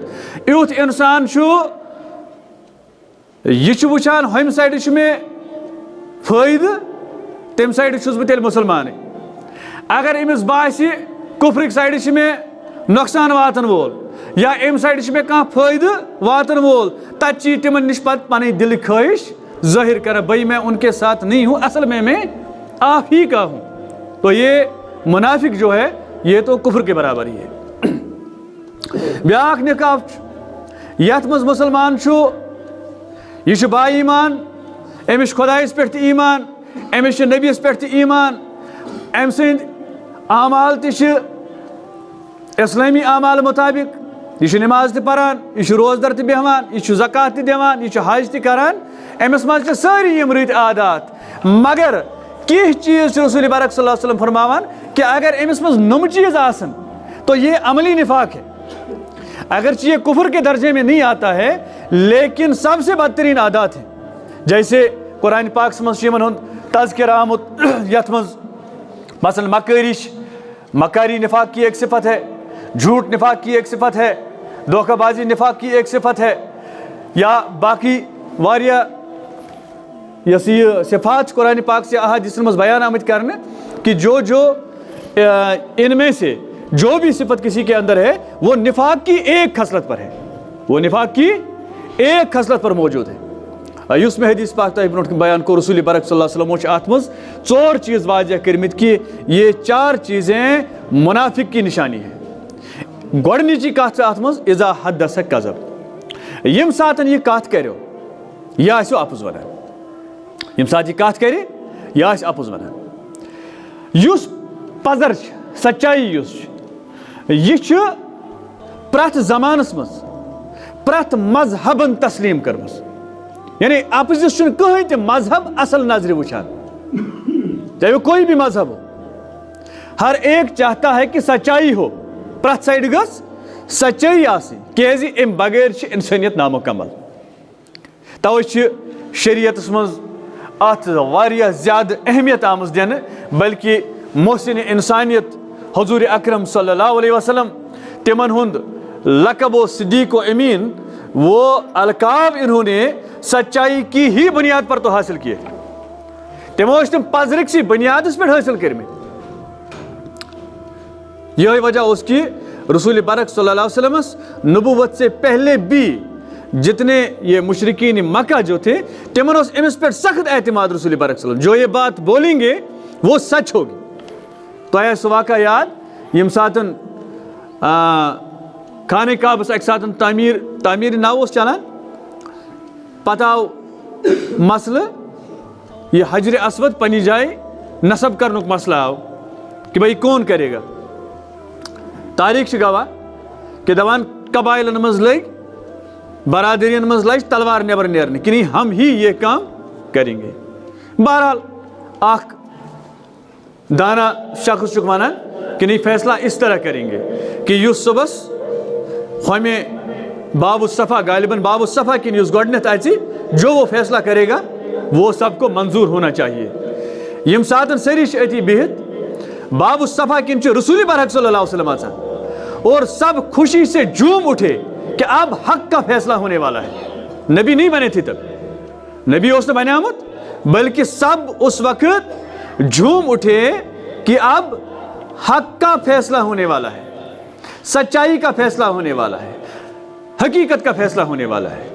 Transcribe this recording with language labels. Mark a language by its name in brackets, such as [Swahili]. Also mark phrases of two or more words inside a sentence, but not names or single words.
[Kashmiri] یُتھ اِنسان چھُ, یہِ چھُ وٕچھان ہُمہِ سایڈٕ چھُ مےٚ فٲیدٕ, تَمہِ سایڈٕ چھُس بہٕ تیٚلہِ مُسلمانٕے. اگر أمِس باسہِ کُفرٕکۍ سایڈٕ چھِ مےٚ نۄقصان واتن وول, یا اَمہِ سایڈٕ چھُ مےٚ کانٛہہ فٲیدٕ واتن وول, تتہِ چھِ یہِ تِمن نِش پتہٕ پنٕنۍ دِلٕکۍ خٲہِش ظٲہِر کران, [Urdu] بھائی میں ان کے ساتھ نہیں ہوں, اصل میں آپ ہی کا ہوں. تو یہ منافق جو ہے یہ تو کفر کے برابر ہی ہے. [Kashmiri] بیاکھ نقاب چھُ یتھ منٛز مُسلمان چھُ, یہِ چھُ با ایمان, أمِس چھُ خۄدایس پٮ۪ٹھ تہِ ایمان, أمِس چھُ نبیَس پٮ۪ٹھ تہِ ایمان, أمۍ سٕنٛدۍ اعمال تہِ چھِ اسلٲمی اعمال مطابق, یہِ چھُ نماز تہِ پران, یہِ چھُ روزدر تہِ بیٚہوان, یہِ چھُ زکات تہِ دِوان, یہِ چھُ حج تہِ کران, أمِس منٛز چھِ سٲری یِم رٕتۍ عادات, مگر کینٛہہ چیٖز چھِ رسول برک صلی اللہ علیہ وسلم فرماوان کہ اگر أمِس منٛز نۄم چیٖز آسن [Urdu] تو یہ عملی نفاق ہے. اگرچہ یہ کفر کے درجے میں نہیں آتا ہے لیکن سب سے بدترین عادات ہیں. [Kashmiri] جیسے قرآن پاکس منٛز چھُ یِمن ہُنٛد تذکر آمُت, یتھ منٛز مثلاً مکٲری چھِ, [Urdu] مکاری نفاق کی ایک صفت ہے, جھوٹ نفاق کی ایک صفت ہے, دھوکہ بازی نفاق کی ایک صفت ہے, [Kashmiri] یا باقی واریاہ یۄس یہ صفات قرآن پاک سے احادیثن منٛز بیان آمٕتۍ کرنہٕ [Urdu] کہ جو ان میں سے جو بھی صفت کسی کے اندر ہے وہ نفاق کی ایک خصلت پر ہے, وہ نفاق کی ایک خصلت پر موجود ہے. [Kashmiri] یُس مےٚ حدیث پاک تۄہہِ برونٛٹھ کَنہِ بیان کوٚر رسول برک صلی اللہ علیہ وسلم چھِ اَتھ منٛز 4 چیٖز واضح کٔرمٕتۍ کہ [Urdu] یہ 4 چیزیں منافق کی نشانی ہے. [Kashmiri] گۄڈنِچی کَتھ چھِ اَتھ منٛز [Arabic] اذا حدث کذب, [Kashmiri] ییٚمہِ ساتہٕ یہِ کَتھ کَرو یہِ آسیو اَپُز وَنان, ییٚمہِ ساتہٕ یہِ کَتھ کَرِ یہِ آسہِ اَپُز وَنان. یُس پَزر چھِ, سچایی یُس چھِ, یہِ چھُ پرٛٮ۪تھ زمانس منٛز پرٛٮ۪تھ مذہبن تسلیٖم کٔرمٕژ, یعنی اپزِس چھُنہٕ کٕہٕنۍ تہِ مذہب اصل نظرِ وٕچھان. [Urdu] چاہے وہ کوئی بھی مذہب ہو. ہر ایک چاہتا ہے کہ سچائی ہو, [Kashmiri] پرت سائڈ گس سچائی آسن کیازِ ام بغیر چھ انسانیت نامکمل. توے شریعتس مز ات واریاہ زیادہ اہمیت آمز دینہ, بلکہ محسن انسانیت حضور اکرم صلی اللہ علیہ وسلم تمن ہند لقب و صدیق و امین, [Urdu] وہ القاب انہوں نے سچائی کی ہی بنیاد پر تو حاصل کیے. [Kashmiri] تمو تم پزرک سی بنیاد پہ حاصل کرمت. [Urdu] یہ وجہ اس کی رسول برک صلی اللہ علیہ وسلم نبوت سے پہلے بھی جتنے یہ مشرقین مکہ جو تھے [Kashmiri] تمن امس پہ سخت اعتماد [Urdu] رسول برک صلی اللہ علیہ وسلم, جو یہ بات بولیں گے وہ سچ ہوگی. [Kashmiri] تو آیا سو واقعہ یاد یم ساتن خانہ کعبس اک ساتن تعمیر نو چلان, پتہ آو مسئلہ یہ حجر اسود پنی جائے نصب کرنک مسئلہ آو [Urdu] کہ بھائی کون کرے گا. [Kashmiri] تاریخ گواہ کہ دپان قبائلن مز لگ برادرین مز لج تلوار نبر نیرنے کہ [Urdu] نہیں ہم ہی یہ کام کریں گے. [Kashmiri] بہرحال اخ دانا شخص چھ ونان کہ [Urdu] نہیں فیصلہ اس طرح کریں گے کہ [Kashmiri] یس صبح ہمیں باب الصفا غالباً باب الصفا کن یس گۄڈنیتھ اژِ [Urdu] جو وہ فیصلہ کرے گا وہ سب کو منظور ہونا چاہیے. [Kashmiri] یم ساتن سری اتی بہت باب الصفا کن رسول برحق صلی اللہ علیہ وسلم آسان, [Urdu] اور سب خوشی سے جھوم اٹھے کہ اب حق کا فیصلہ ہونے والا ہے. نبی نہیں بنے تھے تب, نبی اس نے بنے آمد, بلکہ سب اس وقت جھوم اٹھے کہ اب حق کا فیصلہ ہونے والا ہے, سچائی کا فیصلہ ہونے والا ہے, حقیقت کا فیصلہ ہونے والا ہے.